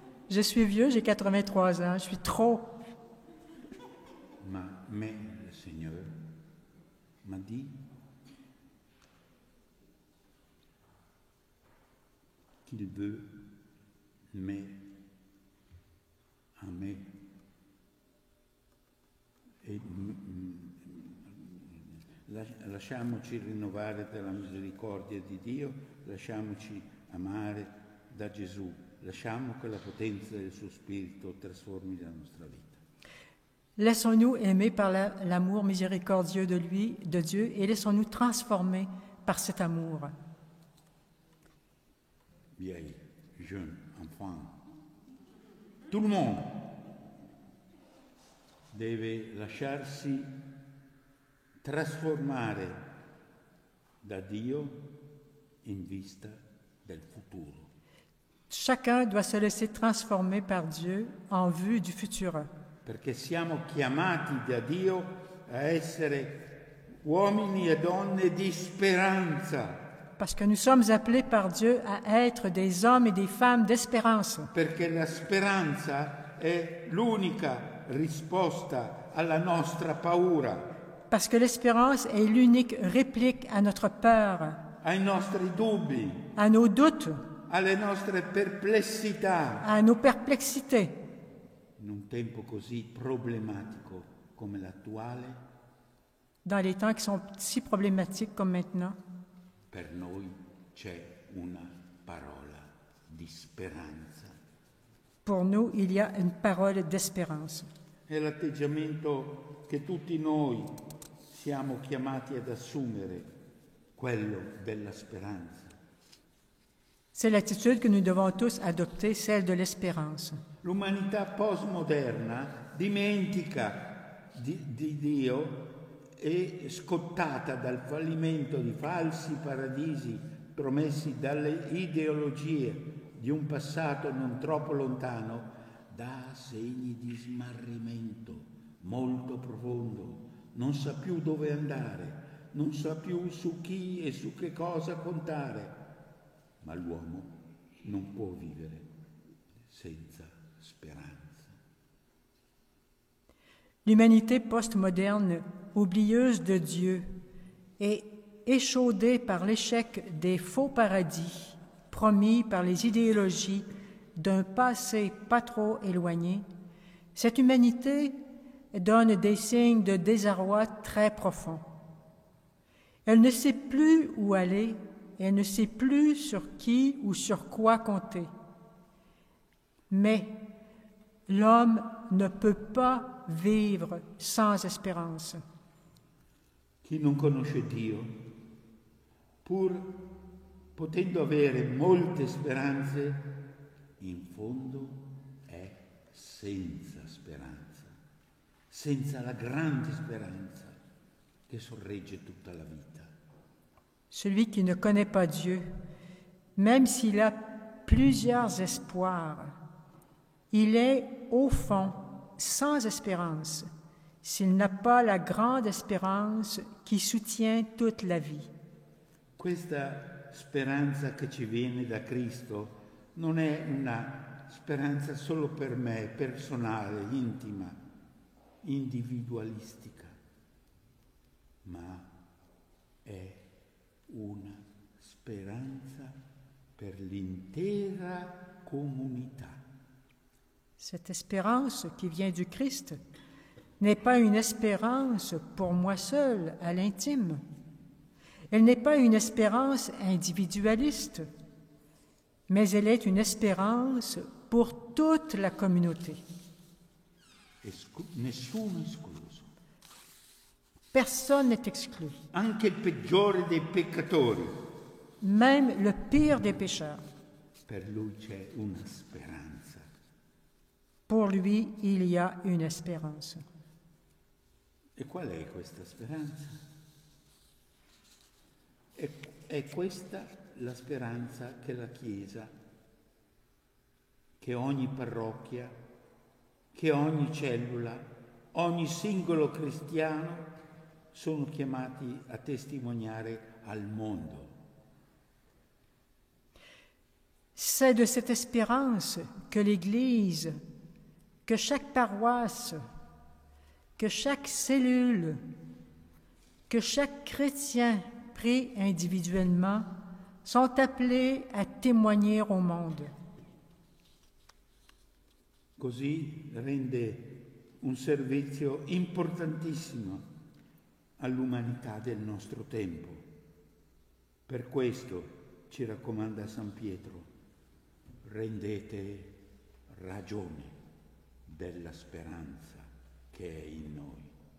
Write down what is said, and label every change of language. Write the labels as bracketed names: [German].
[French] Je suis vieux, j'ai 83 ans, je suis trop. Mais le Seigneur m'a dit qu'il veut aimer [Italian] e lasciamoci rinnovare dalla misericordia di Dio, lasciamoci amare da Gesù, lasciamo che la potenza del suo Spirito trasformi la nostra vita. [French] Laissons-nous aimer par l'amour miséricordieux de Dieu, et laissons-nous transformer par cet amour. Vieilles, jeunes, enfants, tout le monde [Italian] deve lasciarsi trasformare da Dio in vista del futuro. [French] Chacun doit se laisser transformer par Dieu en vue du futur. [Italian] Perché siamo chiamati da Dio a essere uomini e donne di speranza. [French] Parce que nous sommes appelés par Dieu à être des hommes et des femmes d'espérance. [Italian] Perché la speranza è l'unica risposta alla nostra paura. [French] Parce que l'espérance est l'unique réplique à notre peur, [Italian] ai nostri dubbi, [French] à nos doutes, [Italian] alle nostre perplessità. [French] à nos perplexités. [Italian] In un tempo così problematico come l'attuale, [French] dans les temps qui sont si problématiques comme maintenant, [Italian] per noi c'è una parola di speranza. [French] pour nous, il y a une parole d'espérance. [Italian] È l'atteggiamento che tutti noi siamo chiamati ad assumere, quello della speranza. [French] C'est l'attitude que nous devons tous adopter, celle de l'espérance. [Italian] L'umanità postmoderna dimentica di Dio e scottata dal fallimento di falsi paradisi promessi dalle ideologie di un passato non troppo lontano, dà segni di smarrimento molto profondo, non sa più dove andare, non sa più su chi e su che cosa contare, ma l'uomo non può vivere senza speranza. [French] L'humanité postmoderne, oublieuse de Dieu, est échaudée par l'échec des faux paradis promis par les idéologies d'un passé pas trop éloigné. Cette humanité donne des signes de désarroi très profonds. Elle ne sait plus où aller, elle ne sait plus sur qui ou sur quoi compter. Mais l'homme ne peut pas vivre sans espérance. [Italian] Chi non conosce Dio, pur potendo avere molte speranze, in fondo è senza speranza, senza la grande speranza che sorregge tutta la vita. [French] Celui qui ne connaît pas Dieu, même s'il a plusieurs espoirs, il est au fond sans espérance, s'il n'a pas la grande espérance qui soutient toute la vie. [Italian] Questa speranza che ci viene da Cristo non è una speranza solo per me, personale, intima, individualistica, ma è è una speranza per l'intera comunità. [French] Cette espérance qui vient du Christ n'est pas une espérance pour moi seul, à l'intime. Elle n'est pas une espérance individualiste, mais elle est une espérance pour toute la communauté. [Italian] Nessuno escluso. [French] Personne n'est exclu, [Italian] Anche il peggiore dei peccatori. [French] même le pire des pécheurs. [Italian] Per lui c'è una speranza. [French] Pour lui, il y a une espérance. [Italian] E qual è questa speranza? È questa la speranza che la Chiesa, che ogni parrocchia, che ogni cellula, ogni singolo cristiano sono chiamati a testimoniare al mondo. [French] C'est de cette espérance que l'Église, que chaque paroisse, que chaque cellule, que chaque chrétien pris individuellement sont appelés à témoigner au monde. [Italian] Così rende un servizio importantissimo all'umanità del nostro tempo. Per questo ci raccomanda San Pietro, rendete ragione della speranza che è in noi.